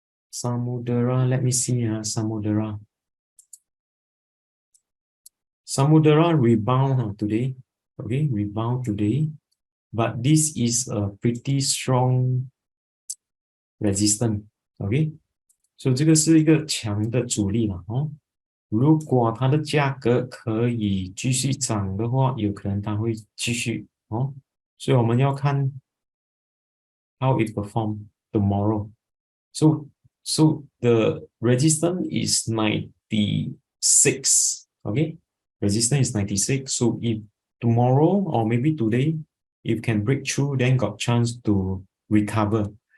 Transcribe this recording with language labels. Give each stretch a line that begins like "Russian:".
English: Samudera, let me see. Samudera rebound today. Okay, rebound today, but this is a pretty strong resistance.
Chinese: Okay, so 这个是一个强的阻力了哦。如果它的价格可以继续涨的话，有可能它会继续哦。所以我们要看
English: how it perform tomorrow. So the resistance is 96. Okay, resistance is 96. So if tomorrow or maybe today, if can break through, then got chance to recover.